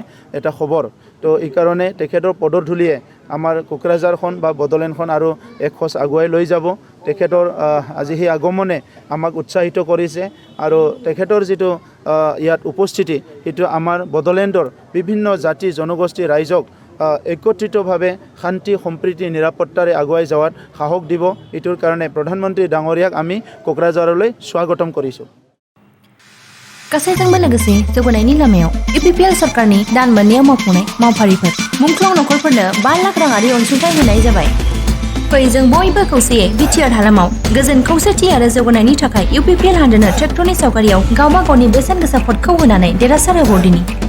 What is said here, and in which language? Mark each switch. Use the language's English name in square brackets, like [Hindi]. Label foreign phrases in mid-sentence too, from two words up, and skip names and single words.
[Assamese] এটা খবৰ তো এই কাৰণে তেখেতৰ পদধূলিয়ে আমাৰ কোকৰাঝাৰখন বা বড়োলেণ্ডখন আৰু এক খোজ আগুৱাই লৈ যাব তেখেতৰ আজি সেই আগমনে আমাক উৎসাহিত কৰিছে আৰু তেখেতৰ যিটো ইয়াত উপস্থিতি সেইটো আমাৰ বড়োলেণ্ডৰ বিভিন্ন জাতি জনগোষ্ঠী ৰাইজক একত্ৰিতভাৱে শান্তি সম্প্ৰীতি নিৰাপত্তাৰে আগুৱাই যোৱাত সাহস দিব এইটোৰ কাৰণে প্ৰধানমন্ত্ৰী ডাঙৰীয়াক আমি কোকৰাঝাৰলৈ স্বাগতম কৰিছোঁ [Bodo] गासैजोंबो लोगोसे जौगानायनि लामायाव इउपिपिएल सरकारनि दान मोननायाव मावफुंनाय मावफारिफोर मुंख्लं नखरफोरनो 5 लाख राङारि अनसुंथाइ होनाय जाबाय फै जों बयबो खौसेयै बिटिआर हालामाव गोजोन खौसेथि आरो जौगानायनि थाखाय इउपिपिएल हानजानो ट्रेक्टरनि सावगारियाव गावबा गावनि बेसेन गोसा भटखौ होनानै देरहासार होबोदिनि